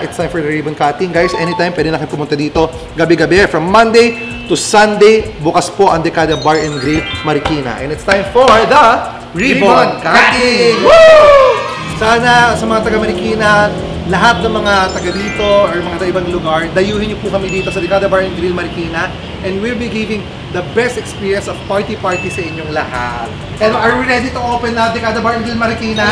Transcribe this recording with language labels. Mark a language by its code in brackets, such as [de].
[en] It's time for the ribbon cutting. Guys, anytime, [tl] pwede na kayo pumunta dito. Gabi-gabi, [en] from Monday to Sunday. [tl] Bukas po ang [en] Dekada Bar and Grill, Marikina. And it's time for the ribbon cutting! Woo! [tl] Sana sa mga taga Marikina, lahat ng mga taga dito or mga ibang lugar, dayuhin niyo po kami dito sa Dekada Bar and Grill, Marikina. [en] And we'll be giving the best experience of party-party [tl] sa inyong lahat. [en] And are we ready to open na Dekada Bar and Grill, Marikina?